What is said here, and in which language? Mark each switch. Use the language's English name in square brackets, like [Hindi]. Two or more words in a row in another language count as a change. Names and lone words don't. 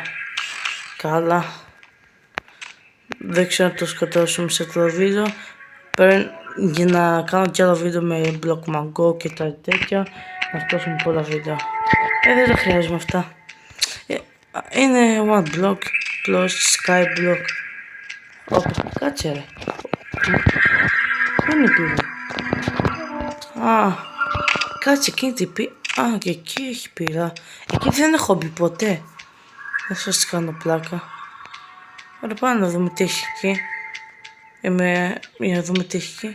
[Greek] Καλά. Δεν ξέρω αν το σκοτώσουμε σε αυτό το βίντεο. Για να κάνω κι άλλο βίντεο με [English] block mango [Greek] και τα τέτοια. Να σκοτώσουμε πολλά βίντεο. Δεν τα χρειάζομαι αυτά. Είναι [English] one block plus sky block. [Greek] Όπα, κάτσε ρε. Πού είναι η πύλη? Α, κάτσε εκείνη την πύλη. Α, και εκεί έχει πύλα. Εκεί δεν έχω μπει ποτέ. Δεν σας κάνω πλάκα. Ωραία, πάμε να δούμε τι έχει εκεί. Για να δούμε τι έχει εκεί.